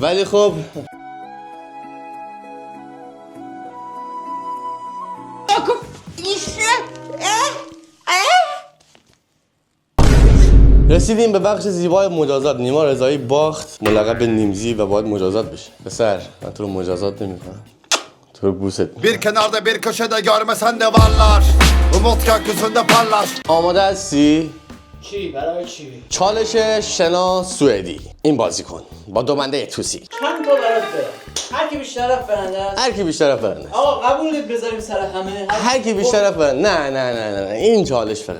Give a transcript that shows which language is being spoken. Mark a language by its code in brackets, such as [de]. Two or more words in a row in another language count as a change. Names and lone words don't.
[fa] ولی خب رسیدیم به بخش زیبای مجازات. نیما رضایی باخت، ملقب به نیمزی و باید مجازات بشه. پسر من تو رو مجازات نمی‌کنم، تو رو بوست. [tr] Bir kenarda bir köşede görmesen de varlar Umut gökyüzünde parlar [fa] آماده هستی؟ چی؟ برای چی؟ چالش شنا سوئدی. این بازیکن با دومنده توسی. چند تا برات برم؟ هر کی بیشتر رفت برنده است. هر کی بیشتر برنده. آقا قبول بذاریم سر همه. هر کی بیشتر برنده. نه این چالش فرنده.